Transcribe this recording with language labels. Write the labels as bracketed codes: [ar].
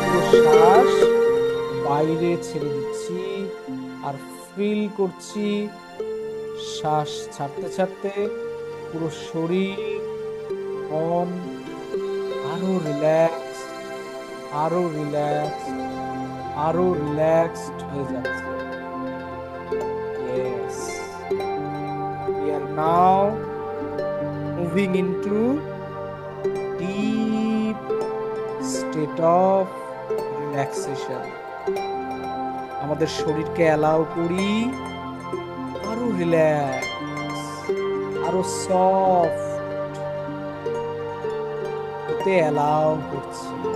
[bn] শ্বাস বাইরে ছেড়ে দিচ্ছি, আর ফিল করছি শ্বাস ছাড়তে ছাড়তে পুরো শরীর মন আরো রিল্যাক্স, আরো রিল্যাক্স, আরো রিল্যাক্সড হয়ে যাচ্ছে। [en] Yes, we are now moving into deep state of relaxation. [bn] আমাদের শরীরকে অ্যালাউ করি আরো রিল্যাক্স, আরো সফট হতে অ্যালাউ করছি।